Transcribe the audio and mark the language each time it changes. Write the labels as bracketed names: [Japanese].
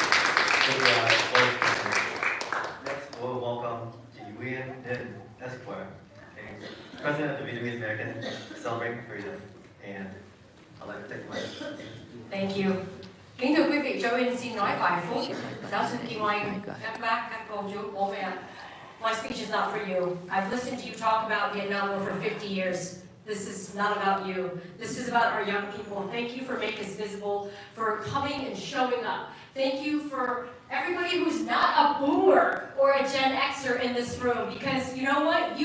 [English] Next, we'll welcome Ji Nguyen Din Esquire, President of the Vietnamese American Celebrating Freedom, and I'd like to take my. Thank you. [Vietnamese] Kính thưa quý vị, cho Uyên xin nói vài phút. Giáo sư Kim Oanh, các bác, các cô chú, bố mẹ. [English] My speech is not for you. I've listened to you talk about Vietnam War for 50 years. This is not about you. This is about our young people. Thank you for making us visible, for coming and showing up. Thank you for everybody who's not a boomer or a Gen Xer in this room, because you know what?